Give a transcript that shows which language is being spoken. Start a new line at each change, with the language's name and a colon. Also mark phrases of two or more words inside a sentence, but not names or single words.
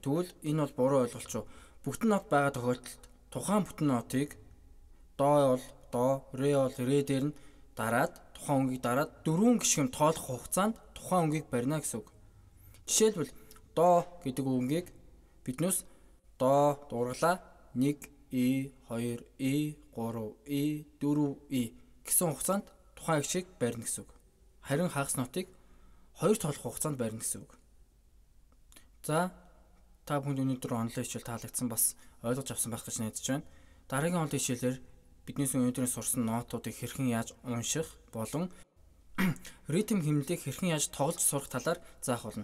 Mongolian: Тэгвэл энэ бол буруу ойлголт шүү. Бүтэн нот байгаа тохиолдолд тухайн бүтэн нотыг до бол до, ре бол ре дээр нь дараад тухайн өнгийг дараад дөрвөн гишгэн тоолох хугацаанд тухайн өнгийг барина гэсэн үг. Жишээлбэл до гэдэг өнгийг биднээс до дуургалаа 1 и 2 и 3 и 4 и гэсэн хугацаанд тухайн гişиг барина гэсэн үг. Харин хагас нотыг 2 тоолох хугацаанд барина гэсэн үг. За та бүхэнд өнөөдөр онлайн хичээл таалагдсан бас ойлгож авсан байх гэж найдаж байна. Дараагийн онлайн хичээлээр биднээс өнөөдрийн сурсан нотуудыг хэрхэн яаж унших болон ритм хэмнэлийг хэрхэн яаж тоглож сурах талаар заах болно.